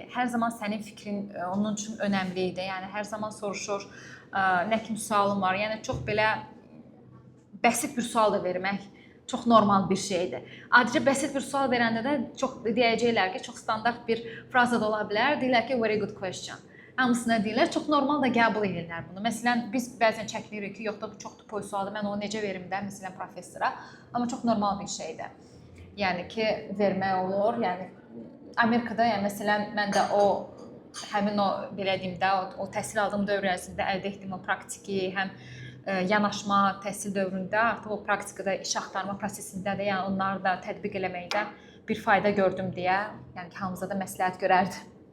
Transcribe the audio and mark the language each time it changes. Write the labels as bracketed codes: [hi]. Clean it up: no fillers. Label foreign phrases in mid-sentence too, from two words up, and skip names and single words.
[az] Hər zaman sənin fikrin onun üçün önəmli idi. Yəni hər zaman soruşur, nə kimi sualın var. Yəni çox belə bəsit bir sual da vermək çox normal bir şeydir. Adicə bəsit bir sual verəndə də çox deyəcəklər ki, çox standart bir fraza da ola bilər. Deyirlər ki, [en] very good question. [az] Hamısına deyirlər, çox normal da qəbul edirlər bunu. Məsələn, biz bəzən çəkinirik ki, yox da bu çox tüpoy sualdır, mən onu necə verim də, məsələn, professora. Amma çox normal bir şeydir. Yəni ki, vermək olur. Yəni, Amerikada, yəni, məsələn, mən də həmin o, belə deyim də, o təhsil aldığım dövr ərzində əldə etdiyim o praktiki, həm yanaşma təhsil dövründə, artıq o praktikada iş axtarma prosesində də, yəni onları da tətbiq eləməkdə bir fayda gördüm deyə, yəni ki, hamımıza da məsləhət görərdim.